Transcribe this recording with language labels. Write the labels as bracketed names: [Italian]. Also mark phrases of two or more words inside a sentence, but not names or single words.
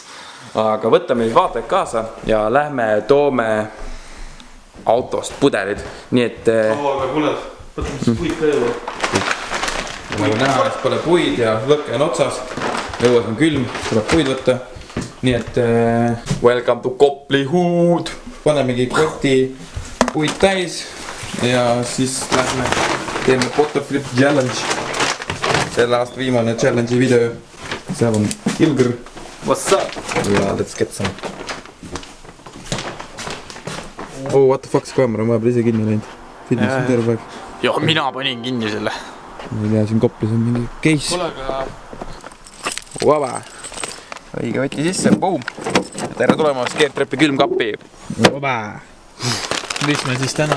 [Estonian] Aga võtame siis vaatajad kaasa ja lähme toome autost pudelid. Nii et... Aga kuule, võtame siis puid ka jõua. Nagu näha, et pole puid ja lõkke on otsas. Õues on külm, tuleb puid võtta. Nii et [English] welcome to Koplihood. [Estonian] Panemegi koti puid täis ja siis lähme teeme [English] bottle flip challenge. [Estonian] Selle aasta viimane challenge'i video. Seal on Ilgr. [English] What's up? Ja, let's get some. Oh, what the fuck, [Estonian] see kaamera on vahepeal ise kinni läinud. Filmis on terve aeg. Joo, mina panin kinni selle. Ma ei tea, siin Koplis on mingi case. Kuule, aga... Vaba. Õige võti sisse, boom. Tere tulemast Geertrepi külmkappi. Vaba. Mis me siis täna